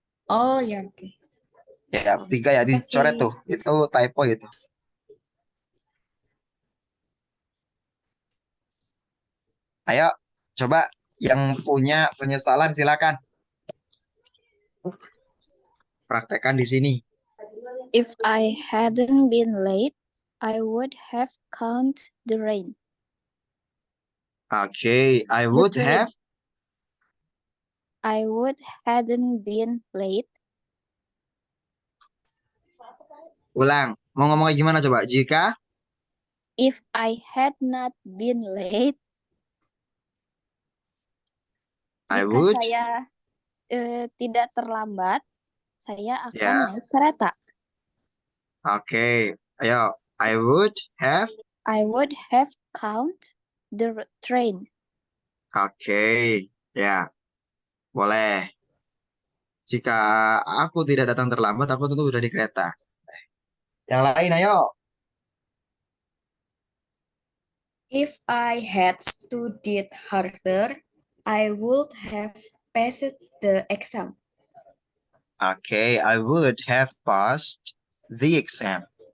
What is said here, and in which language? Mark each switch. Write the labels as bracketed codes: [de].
[id] Oh ya, oke. Ya, 3 ya, dicoret tuh. Itu typo itu. Ayo, coba yang punya penyesalan silakan. Praktekkan di sini. [en] If I hadn't been late, I would have count the rain. Oke, I would [id] Betul. [en] have. I would hadn't been late. [id] Ulang. Mau ngomongnya gimana coba? Jika [en] If I had not been late, I [id] jika [en] would. [id] saya tidak terlambat, saya akan Ya. naik kereta. Oke, ayo. [en] I would have. I would have count the train. [id] Oke, ya. Boleh. Jika aku tidak datang terlambat, aku tentu udah di kereta. Yang lain, ayo. [en] If I had studied harder, I would have passed the exam. Oke, I would have passed the exam.